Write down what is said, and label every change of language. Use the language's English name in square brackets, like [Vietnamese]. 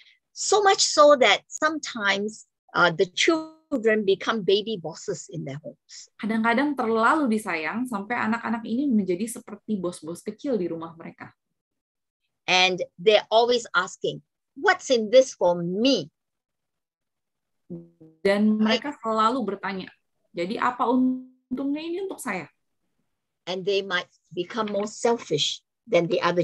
[English] So much so that sometimes the children become baby bosses in their homes. [Indonesian] Kadang-kadang terlalu disayang sampai anak-anak ini menjadi seperti bos-bos kecil di rumah mereka. [English] And they're always asking, what's in this for me? [Indonesian] Dan mereka selalu bertanya, jadi apa untungnya ini untuk saya? [English] And they might become more selfish than the other